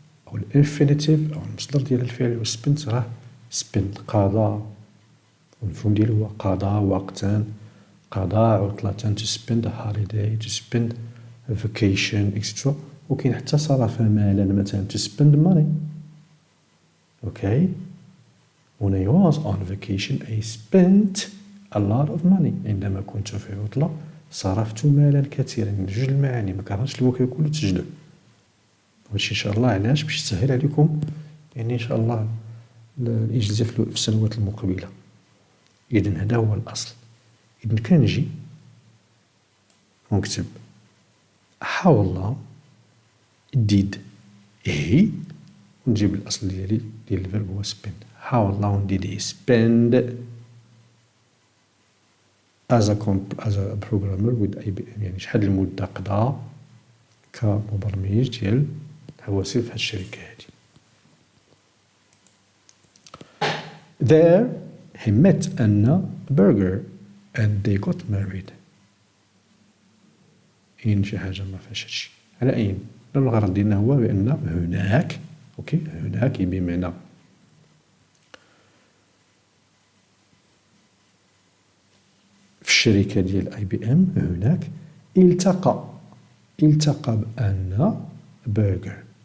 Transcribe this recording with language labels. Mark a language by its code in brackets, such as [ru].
[ar] أو الانفينيتيف أو المصدر ديال الفعل هو spent. راه spent قضى، والمفهوم ديالو هو قضى وقتا، قضى عطلة، [en] to spend a holiday، to spend a vacation etc. [ar] وكاين حتى صرف مالا مثلا [en] to spend money. Okay. When I was on vacation I spent a lot of money. [ar] عندما كنت في عطلة صرفت مالا كثيرا. جوج المعاني، ما كرهتش الوكل كله تسجلوا. وهادشي ان شاء الله علاش؟ باش تسهل عليكم يعني ان شاء الله الاجازه في السنوات المقبله. اذا هذا هو الاصل. اذا كنجي ونكتب [en] how long did he، [ar] ونجيب الاصل ديالي ديال الفيرب هو spend. [en] how long did he spend as a programmer with IBM، [ar] يعني شحال المده قضى كمبرمج ديال الحواسيب في هاد الشركه هادي. [en] There he met Anna Berger and they got married. [ar] إن شي حاجة ما فيهاش هادشي. على أي الغرض ديالنا هو بأن هناك، أوكي، هناك بمعنى في الشركة ديال IBM هناك التقى بأن برجر.